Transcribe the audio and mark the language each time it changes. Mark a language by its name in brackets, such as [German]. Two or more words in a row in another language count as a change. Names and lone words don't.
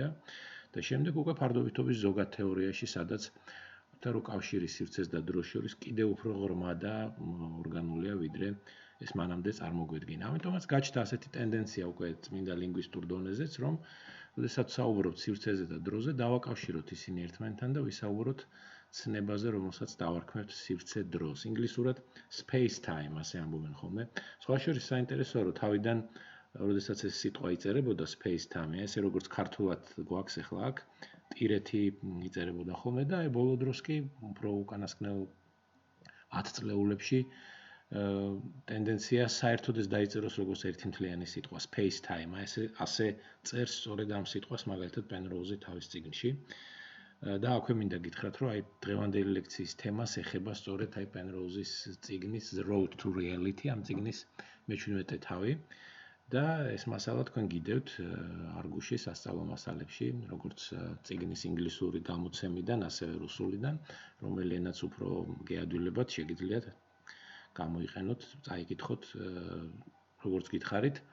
[Georgian] და შემდეგ უკვე ფარდობითობის ზოგად თეორიაში, სადაც რო კავშირი სივრცეს და დროს შორის კიდევ უფრო ღრმა და ორგანულია, ვიდრე ეს მანამდე წარმოგვედგინა. ამიტომაც გაჩნდა ასეთი ტენდენცია უკვე წმინდა ლინგვისტურ დონეზეც, რომ როდესაც საუბრობთ სივრცეზე და დროზე, დავაკავშიროთ ისინი ერთმანეთთან და ვისაუბროთ ცნებაზე, რომელსაც დავარქმევთ სივრცე-დროს. ინგლისურად [English] space time [Georgian] ასე ამბობენ ხოლმე. სხვა შორის საინტერესოა, რომ თავიდან როდესაც ეს სიტყვა იწერებოდა [English] space time, [Georgian] ესე როგორც ქართულად გვაქვს ახლა აქ, ტირეთი იწერებოდა ხოლმე და ბოლო დროს კი უფრო უკანასკნელ 10 წლეულებში ტენდენცია საერთოდ ეს დაიწეროს როგორც ერთმთლიანი სიტყვა [English] space time, [Georgian] ასე წერს სწორედ ამ სიტყვას მაგალითად პენროუზი თავის წიგნში. და აქვე მინდა გითხრათ, რომ აი დღევანდელი ლექციის თემას ეხება სწორედ აი პენროუზის წიგნის The Road to Reality, ამ წიგნის მე-17 თავი. და ეს მასალა თქვენ გიდევთ არგუში სასწავლო მასალებში, როგორც წიგნის ინგლისური გამოცემიდან, ასევე რუსულიდან, რომელი ენაც უფრო გეადვილებათ, შეგიძლიათ გამოიყენოთ, წაიკითხოთ, როგორც გითხარით.